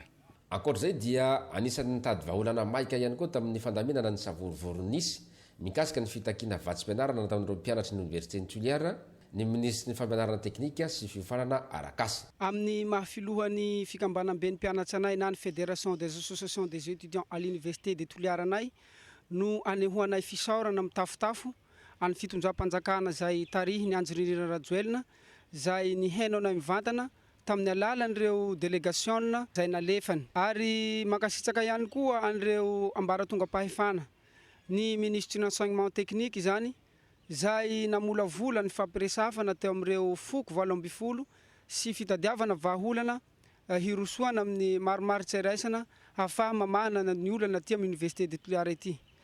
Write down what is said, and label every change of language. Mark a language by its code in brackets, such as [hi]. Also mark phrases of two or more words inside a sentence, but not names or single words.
[mg] Ankoatr'izay dia anisan'ny nitady vahaolana maika ihany koa tamin'ny fandaminana ny savorovoron-nisy mikasika ny fitakiana vatsim-pianarana nataon'ireo mpianatry ny université ny Toliara ny ministry ny fampianarana teknika sy fifanana arakasa. Amin'ny mahafilohan'ny fikambanam-be ny mpianatra anay na ny [fr] fédération des associations des étudiants à l'université de Toliara [mg] anay no anehoanay fisaorana mitafotafo any fitondram-panjakana zay tarihiny Andry Nirina Rajoelina zay ny henao na mivantana tamin'ny alalan'ireo délégation zay nalefany ary makasitsaka ihany koa an'ireo ambaratonga-pahefana ny [fr] ministre d'enseignement technique [mg] zany zay namola vola ny fampiresafana teo amin'ireo foko 80 sy fitadiavana vahaolana hirosoana amin'ny maromaro tsiraisana hahafaha mamahana ny olana aty amin'ny [fr] université de Toliara [mg] ity.